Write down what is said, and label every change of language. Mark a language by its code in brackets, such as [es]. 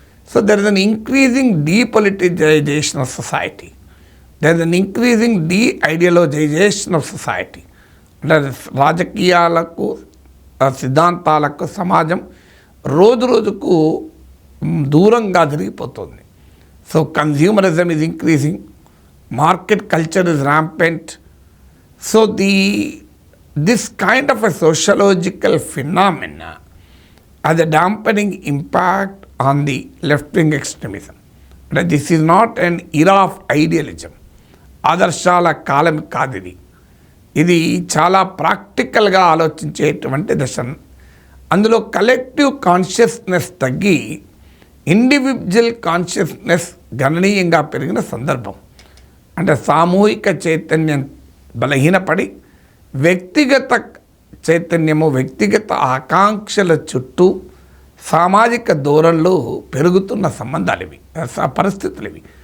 [en] So there is an increasing depoliticisation of society, there is an increasing deideologisation of society. [te] అంటే రాజకీయాలకు, సిద్ధాంతాలకు సమాజం రోజు రోజుకు దూరంగా జరిగిపోతుంది. [en] So consumerism is increasing, market culture is rampant. So this kind of a sociological phenomena has a dampening impact on the left-wing extremism. But this is not an era of idealism. [te] ఆదర్శాల కాలం కాదు ఇది. ఇది చాలా ప్రాక్టికల్గా ఆలోచించేటువంటి దశ. అందులో collective consciousness తగ్గి individual consciousness గణనీయంగా పెరిగిన సందర్భం. అంటే సామూహిక చైతన్యం బలహీనపడి వ్యక్తిగత చైతన్యము, వ్యక్తిగత ఆకాంక్షల చుట్టూ సామాజిక ధోరణులు పెరుగుతున్న సంబంధాలు ఇవి, పరిస్థితులు ఇవి.